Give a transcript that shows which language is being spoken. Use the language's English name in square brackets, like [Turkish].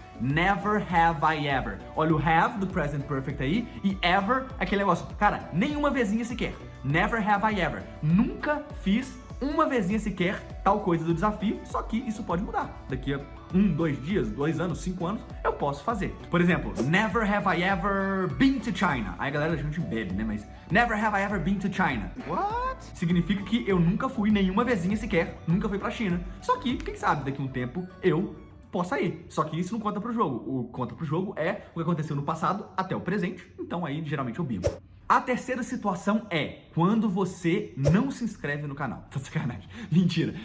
[English] Never have I ever. [Portuguese] Olha o have do present perfect aí e ever, aquele negócio, cara, nenhuma vezinha sequer. Never have I ever. Nunca fiz uma vezinha sequer tal coisa do desafio, só que isso pode mudar. Daqui a 1, 2 dias, 2 anos, 5 anos, eu posso fazer. Por exemplo, [English] never have I ever been to China. [Portuguese] Aí a galera, a gente bebe, né? [English] Mas never have I ever been to China. What? [Portuguese] Significa que eu nunca fui nenhuma vezinha sequer, nunca fui pra China. Só que, quem sabe, daqui a um tempo, eu possa ir. Só que isso não conta pro jogo. O que conta pro jogo é o que aconteceu no passado até o presente. Então aí, geralmente, eu bico. A terceira situação é quando você não se inscreve no canal. Tá sacanagem. Mentira.